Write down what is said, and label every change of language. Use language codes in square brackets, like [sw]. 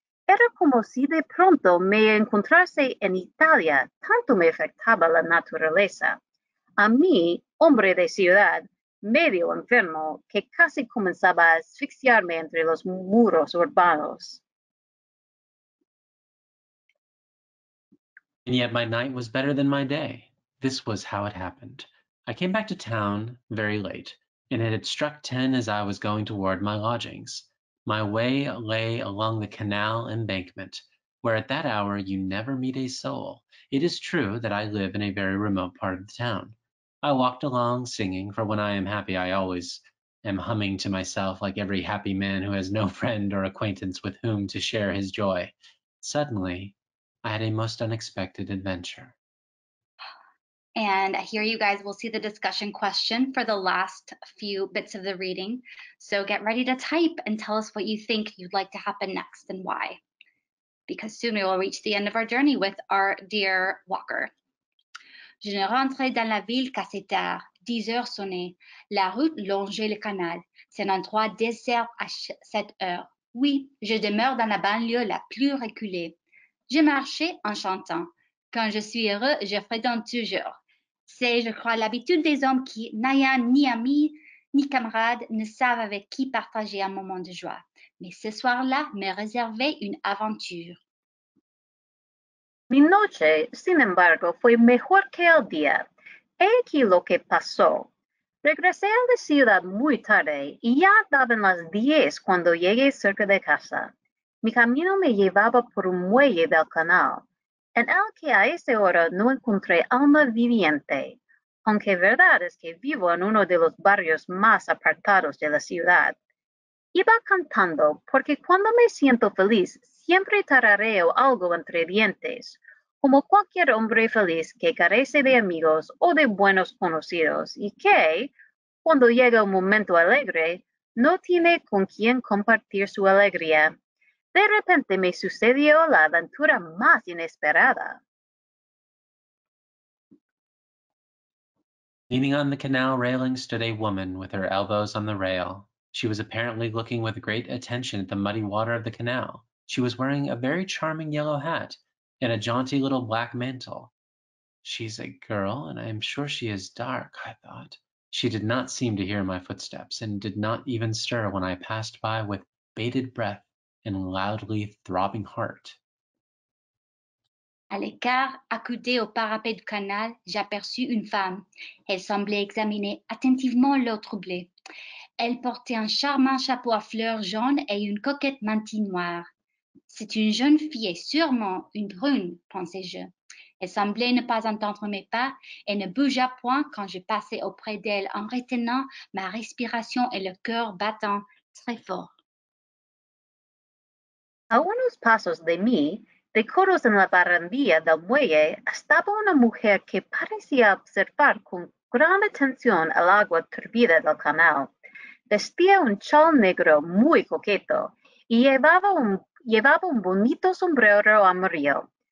[es] Era como si de pronto me encontrase en Italia, tanto me afectaba la naturaleza. A mí, hombre de ciudad, medio enfermo, que casi comenzaba a asfixiarme entre los muros urbanos. [en] And yet my night was better than my day. This was how it happened. I came back to town very late, and it had struck 10 as I was going toward my lodgings. My way lay along the canal embankment, where at that hour you never meet a soul. It is true that I live in a very remote part of the town. I walked along singing, for when I am happy I always am humming to myself like every happy man who has no friend or acquaintance with whom to share his joy. Suddenly, I had a most unexpected adventure. And here you guys will see the discussion question for the last few bits of the reading. So get ready to type and tell us what you think you'd like to happen next and why. Because soon we will reach the end of our journey with our dear walker. [fr] Je ne rentrais dans la ville qu'à 7 heures. 10 heures sonnaient. La route longeait le canal. C'est un endroit désert à 7 heures. Oui, je demeure dans la banlieue la plus reculée. Je marchais en chantant. Quand je suis heureux, je fredonne toujours. C'est, je crois, l'habitude des hommes qui, n'ayant ni amis ni camarades, ne savent avec qui partager un moment de joie. Mais ce soir-là me réservait une aventure. [es] Mi noche, sin embargo, fue mejor que el día. He aquí lo que pasó. Regresé a la ciudad muy tarde y ya daban las 10 cuando llegué cerca de casa. Mi camino me llevaba por un muelle del canal, en el que a esa hora no encontré alma viviente, aunque verdad es que vivo en uno de los barrios más apartados de la ciudad. Iba cantando porque cuando me siento feliz siempre tarareo algo entre dientes, como cualquier hombre feliz que carece de amigos o de buenos conocidos y que, cuando llega un momento alegre, no tiene con quien compartir su alegría. De repente me sucedió la aventura más inesperada. [en] Leaning on the canal railing stood a woman with her elbows on the rail. She was apparently looking with great attention at the muddy water of the canal. She was wearing a very charming yellow hat and a jaunty little black mantle. She's a girl, and I am sure she is dark, I thought. She did not seem to hear my footsteps, and did not even stir when I passed by with bated breath and loudly throbbing heart. [fr] À l'écart, accoudée au parapet du canal, j'aperçus une femme. Elle semblait examiner attentivement l'eau troublée. Elle portait un charmant chapeau à fleurs jaunes et une coquette mantille noire. C'est une jeune fille et sûrement une brune, pensai-je. Elle semblait ne pas entendre mes pas et ne bougea point quand je passais auprès d'elle en retenant ma respiration et le cœur battant très fort. [es] A unos pasos de mí, de codos en la barandilla del muelle, estaba una mujer que parecía observar con gran atención el agua turbida del canal. Vestía un chal negro muy coqueto y llevaba un bonito sombrero amarillo.